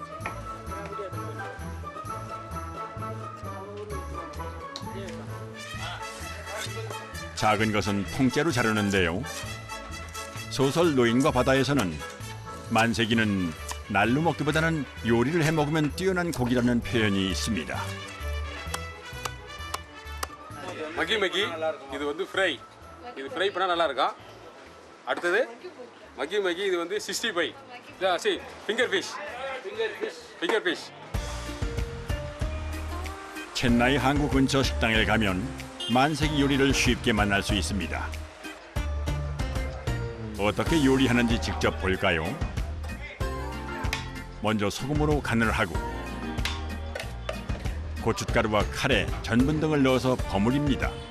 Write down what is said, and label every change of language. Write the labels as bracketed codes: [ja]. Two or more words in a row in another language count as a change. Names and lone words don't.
[ko] 작은 것은 통째로 자르는데요. 소설 노인과 바다에서는 만세기는 날로 먹기보다는 요리를 해 먹으면 뛰어난 고기라는 표현이 있습니다. [ta] மகி மகி இது வந்து ஃப்ரை இது ஃப்ரை பண்ணா நல்லா இருக்கும். அடுத்தது மகி மகி இது வந்து 65 சி [en] finger fish. [ko] 첸나이 항구 근처 식당에 가면 만세기 요리를 쉽게 만날 수 있습니다. 어떻게 요리하는지 직접 볼까요? 먼저 소금으로 간을 하고 고춧가루와 카레, 전분 등을 넣어서 버무립니다.